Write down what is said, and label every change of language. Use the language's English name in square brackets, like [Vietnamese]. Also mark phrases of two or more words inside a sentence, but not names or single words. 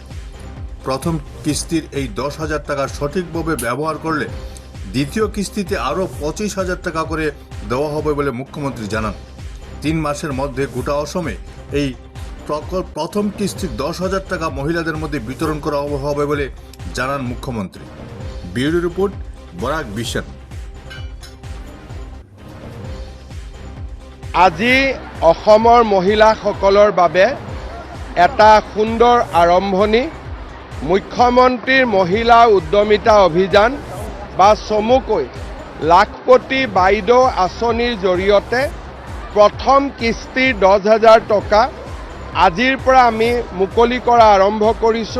[Bangla] প্রথম কিস্তির এই ১০,০০০ টাকা সঠিকভাবে ব্যবহার করলে দ্বিতীয় কিস্তিতে আরও ২৫,০০০ টাকা করে দেওয়া হবে বলে মুখ্যমন্ত্রী জানান। ৩ মাসের মধ্যে গোটা অসমে এই প্রথম কিস্তির ১০,০০০ টাকা মহিলাদের মধ্যে বিতরণ করা হবে বলে জানান মুখ্যমন্ত্রী। ব্যুরো রিপোর্ট, বরাক বিশন। [Assamese] আজি অসমৰ মহিলাসকলৰ বাবে এটা সুন্দৰ আৰম্ভণি। মুখ্যমন্ত্ৰীৰ মহিলা উদ্যমিতা অভিযান বা চমুকৈ লাখপতি বাইদেউ আঁচনিৰ জৰিয়তে প্ৰথম কিস্তিৰ ১০,০০০ টকা আজিৰ পৰা আমি মুকলি কৰা আৰম্ভ কৰিছোঁ।